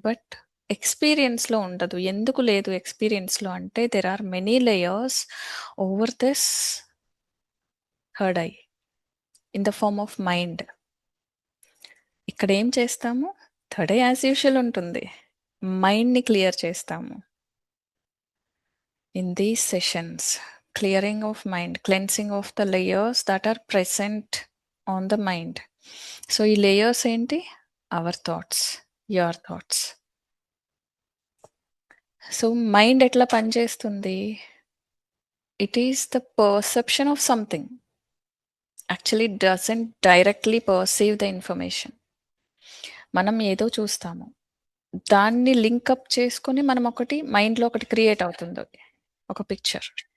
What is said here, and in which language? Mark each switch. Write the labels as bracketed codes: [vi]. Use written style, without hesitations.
[te] But ఎక్స్పీరియన్స్లో ఉండదు. ఎందుకు లేదు ఎక్స్పీరియన్స్లో అంటే [en] There are many layers over this third eye in the form of mind. [te] ఇక్కడ ఏం చేస్తాము, థర్డ్ ఐ యాజ్ యూజువల్ ఉంటుంది, మైండ్ని క్లియర్ చేస్తాము. [en] In these sessions, clearing of mind, cleansing of the layers that are present on the mind. So [te] ఈ layers ఏంటి, [en] our thoughts, your thoughts. So [te] mind ఎట్లా పనిచేస్తుంది, [en] It is the perception of something. Actually doesn't directly perceive the information. [te] మనం ఏదో చూస్తాము, దాన్ని link up చేసుకొని మనం ఒకటి మైండ్లో ఒకటి క్రియేట్ అవుతుంది, ఒక పిక్చర్.